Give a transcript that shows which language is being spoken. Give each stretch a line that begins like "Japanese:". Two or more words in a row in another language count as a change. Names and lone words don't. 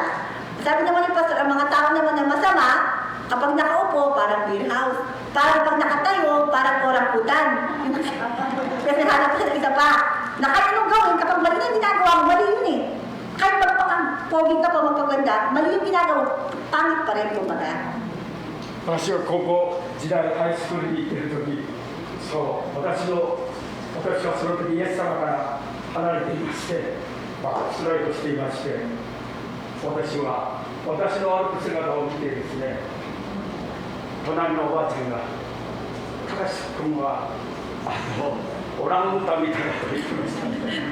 Filipino: Sabi naman ni Pastor, ang mga tao naman na masama, kapag nakaupo, parang
English: beer house.
Filipino: Parang pag nakatayo, parang orangutan. Kasi hanap siya ng isa pa. Na kahit anong gawin, kapag mali na ginagawa mo, mali yun eh. Kahit pogi ka pa magpaganda, mali yung ginagawa, pangit pa rin kumbaga.
Japanese: 私は高校時代ハイスクールに行っている時、私はその時イエス様から離れていまして、スライドしていまして、私の歩く姿を見てですね、隣のおばあちゃんが「高橋君はオランウータンみたいだ」と言ってましたね。